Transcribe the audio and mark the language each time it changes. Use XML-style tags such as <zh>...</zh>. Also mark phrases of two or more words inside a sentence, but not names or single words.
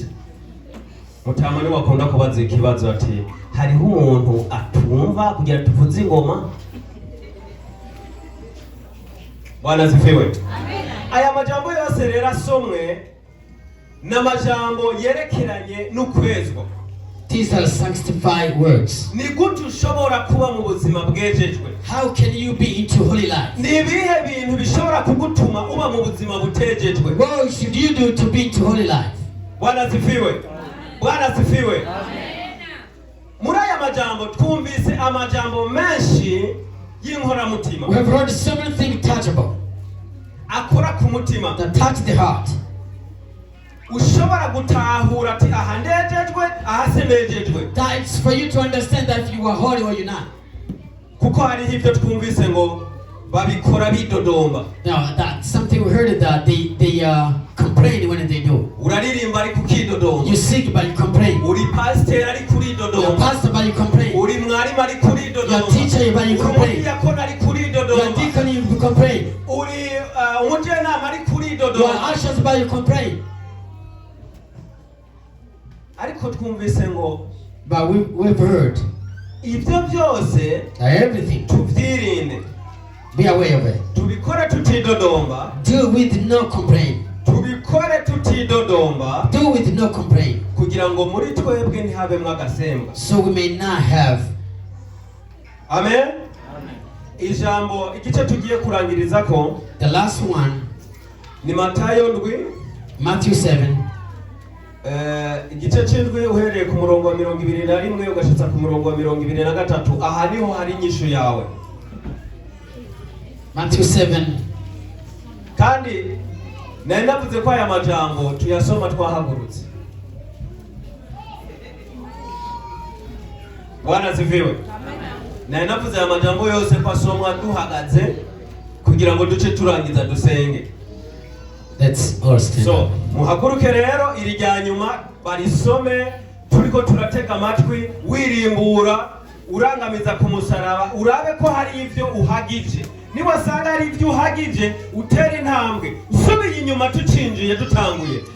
<rn>Mutama ni wakunda kubaza ikibazo ati hariho umuntu atumva kugira tuvuze ingoma.</rn> <sw>Bwana asifiwe. Amen.</sw> <rn>Aya majambo yose rero asomwe n'amajambo yerekeranye n'ukwezwa.</rn> <en>These are sanctified words.</en> <rn>Ni gute ushobora kuba mu buzima bwejejwe?</rn> <en>How can you be into holy life?</en> <rn>Ni ibihe bintu bishobora kugutuma uba mu buzima butejejwe?</rn> <en>What should you do to be into holy life?</en> <sw>Bwana asifiwe. Bwana asifiwe.</sw> <rn>Muri aya majambo twumvise amajambo menshi y'inkoramutima.</rn> <en>We have heard so many things touchable</en> <rn>akora ku mutima,</rn> <en>that touch the heart.</en> <rn>Ushobora gutahura ati aha ndejejwe, aha sinejejwe.</rn> <en>That's for you to understand that if you are holy or you're not.</en> <rn>Kuko hariho ibyo twumvise ngo babikora bidodomba.</rn> <en>Now that's something we heard that they complain when they do.</en> <rn>Uraririmba ariko ukidodomba.</rn> <en>You sing but you complain.</en> <rn>Uri pastor ariko uridodomba.</rn> <en>You're pastor but you complain.</en> <rn>Uri mwarimu ariko uridodomba.</rn> <en>You're teacher but you complain.</en> <rn>Yakona ariko uridodomba.</rn> <en>You're deacon you complain.</en> <rn>Uri umujyanama ariko uridodomba.</rn> <en>You're ushers but you complain.</en> <rn>Ariko twumvise ngo</rn> <en>but we've heard</en> <rn>ibyo byose</rn> <en>everything.</en> <rn>tubyirinde.</rn> <en>Be aware of it.</en> <rn>Tubikore tutidodomba.</rn> <en>Do with no complaint.</en> <rn>Tubikore tutidodomba.</rn> <en>Do with no complaint.</en> <rn>Kugira ngo muri twebwe ntihabemwe agasemba.</rn> <en>So we may not have.</en> <rn>Amen. Ijambo igice tugiye kurangiriza ko</rn> <en>The last one</en> <rn>ni Matayo 7. Matthew 7. Igice cy'indwi uhereye ku murongo wa 21 ugashitsa ku murongo wa 23. Aha niho hari inyishu yawe. Matthew 7. Kandi nari navuze ko aya majambo tuyasoma twahagurutse.</rn> <sw>Bwana asifiwe.</sw> <rn>Nari navuze aya majambo yose ko asomwa duhagaze kugira ngo duce turangiza dusenge.</rn> <en>Let's all stand.</en> <rn>So muhaguruke rero iri rya nyuma barisome, turiko turatega amatwi wirimbura urangamiza ku musaraba, urabe ko hari ivyo uhagije. Niwasanga hari ivyo uhagije utera intambwe usubiye inyuma tucinjiye dutanguye.</rn>